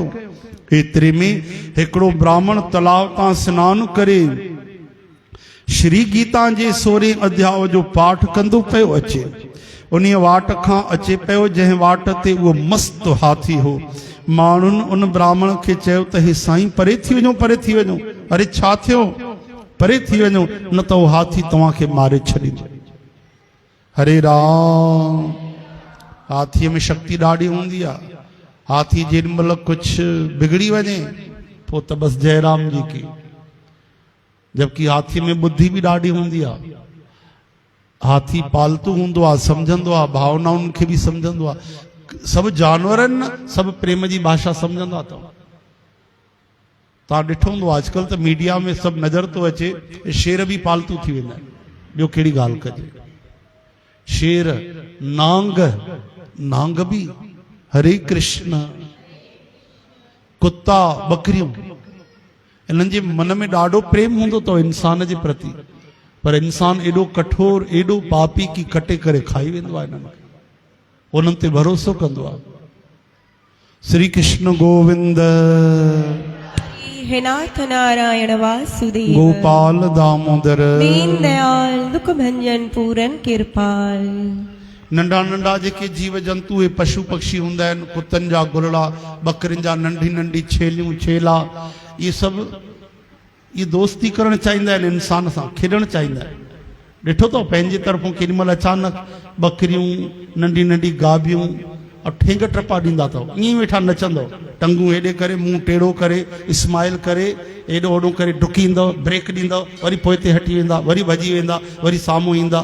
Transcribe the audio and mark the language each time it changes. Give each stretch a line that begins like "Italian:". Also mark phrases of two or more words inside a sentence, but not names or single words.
Sindhi: एतिरे में हिकिड़ो ब्राह्मण तलाव तां सनानु करे श्री गीता जे 16 अध्याय जो पाठ कंदो पियो अचे। उन वाट खां अचे पियो जंहिं वाट ते उहो मस्त हाथी हो। माण्हुनि उन ब्राह्मण खे चयो त हे साईं परे थी वञो, परे थी वञो। अरे छा थियो? परे थी वञो, न त उहो हाथी तव्हांखे मारे छॾींदो। हरे राम। हाथीअ में शक्ति ॾाढी हूंदी आहे। हाथी जेॾी महिल कुझु बिगड़ी वञे पोइ त बसि
Hindi: जयराम जी की।
Sindhi: जबकि हाथी में बुद्धि बि ॾाढी हूंदी आहे। हाथी पालतू हूंदो आहे, सम्झंदो आहे, भावनाउनि खे बि सम्झंदो आहे। सभु जानवर आहिनि न, सभु प्रेम जी भाषा सम्झंदो आहे। तव्हां ॾिठो हूंदो अॼुकल्ह त मीडिया में सभु नज़र थो अचे, शेर बि पालतू थी वेंदा आहिनि। ॿियो कहिड़ी ॻाल्हि कजे? शेर, नांग बि, हरे कृष्ण, कुत्ता, बकरियूं, इन्हनि जे मन में ॾाढो प्रेम हूंदो अथव इंसान जे प्रति। पर इंसान एॾो कठोर, एॾो पापी की कटे करे खाई वेंदो आहे इन्हनि खे, उन्हनि ते भरोसो कंदो आहे। श्री कृष्ण गोविंद। हे नाथ नारायण वासुदेव। गोपाल दामोदर।
Hindi: दीन दयाल दुख भंजन पूरन कृपाल।
Sindhi: नंढा नंढा जेके जीव जंतु हे पशु पक्षी हूंदा आहिनि, कुतनि जा गुरड़ा, बकरियुनि जा नंढी नंढी छेलियूं छेला, ये सभु ये दोस्ती करणु चाहींदा आहिनि इंसान सां, खेॾणु चाहींदा आहिनि। ॾिठो अथव पंहिंजे तरफ़ों केॾी महिल अचानक बकरियूं, नंढी नंढी गाभियूं और ठेंग टपा ॾींदा अथव, ईअं वेठा नचंदव, टंगूं हेॾे करे, मुंहुं टेढ़ो करे, स्माइल करे, एॾो ओॾो करे डुकींदव, ब्रेक ॾींदव, वरी पोइ ते हटी वेंदा, वरी भॼी वेंदा, वरी साम्हूं ईंदा।